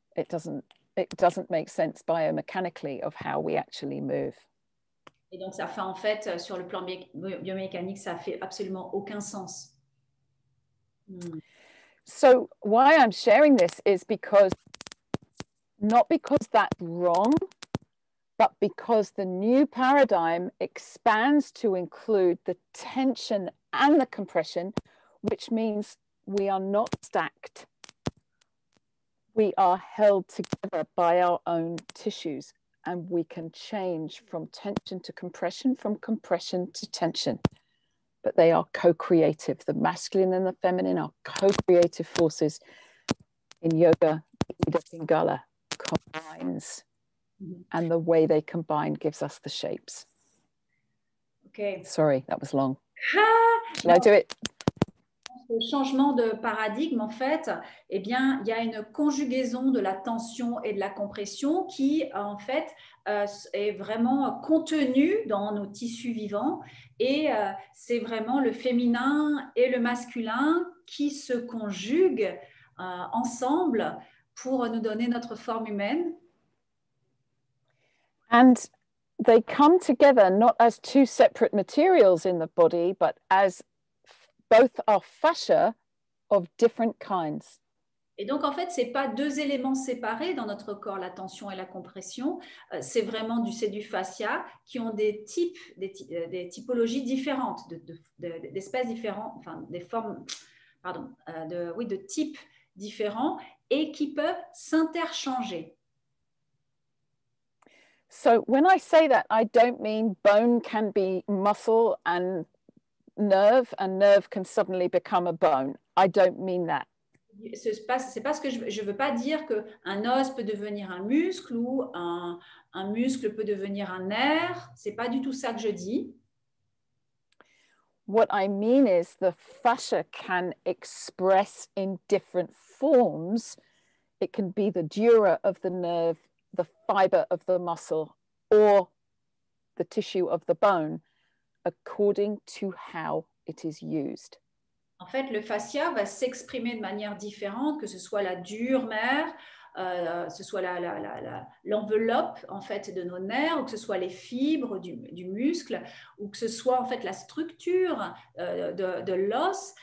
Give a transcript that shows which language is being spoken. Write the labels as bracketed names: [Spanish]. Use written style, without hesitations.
[English] It doesn't make sense biomechanically of how we actually move. [French] Et donc, ça fait en fait, sur le plan biomécanique, ça fait absolument aucun sens. [English] So why I'm sharing this is because, not because that's wrong, but because the new paradigm expands to include the tension and the compression, which means we are not stacked. We are held together by our own tissues, and we can change from tension to compression, from compression to tension. But they are co-creative. The masculine and the feminine are co-creative forces. In yoga, Ida Pingala combines, and the way they combine gives us the shapes. Okay. Sorry, that was long. Shall I do it? [French] Le changement de paradigme, en fait, eh bien, il y a une conjugaison de la tension et de la compression qui, en fait, est vraiment contenue dans nos tissus vivants. Et c'est vraiment le féminin et le masculin qui se conjuguent ensemble pour nous donner notre forme humaine. [English] And they come together not as 2 separate materials in the body, but as both are fascia of different kinds. [French] Et donc, en fait, ce n'est pas 2 éléments séparés dans notre corps, la tension et la compression. C'est vraiment c'est du fascia qui ont des types, des typologies différentes, d'espèces différentes, enfin, des formes, pardon, de types différents et qui peuvent s'interchanger. [English] So when I say that, I don't mean bone can be muscle and nerve can suddenly become a bone. I don't mean that. [French] C'est pas ce que je veux pas dire qu'un os peut devenir un muscle ou un muscle peut devenir un nerf. C'est pas du tout ça que je dis. [English] What I mean is the fascia can express in different forms. It can be the dura of the nerve, the fiber of the muscle, or the tissue of the bone, according to how it is used. [French] En fait, le fascia va s'exprimer de manière différente, que ce soit la dure mère, ce soit l'enveloppe en fait de nos nerfs, ou que ce soit les fibres du muscle, ou que ce soit en fait la structure de l'os.